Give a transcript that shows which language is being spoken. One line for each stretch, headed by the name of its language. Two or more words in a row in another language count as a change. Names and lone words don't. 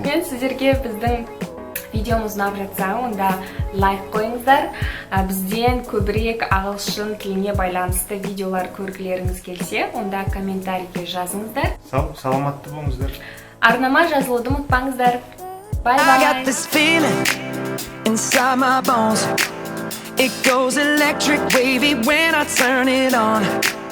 Kazakh: Мен сіздерге біздің видеомыз ұнап жатса, онда лайк қойыңыздар. Бізден көбірек ағылшын тіліне байланысты видеолар көргілеріңіз келсе, онда комментарийге жазыңыздар. Саламатты болыңыздар. Арнама жазылуды ұмытпаңыздар.
English: Bye. It goes electric wavy when I turn it on.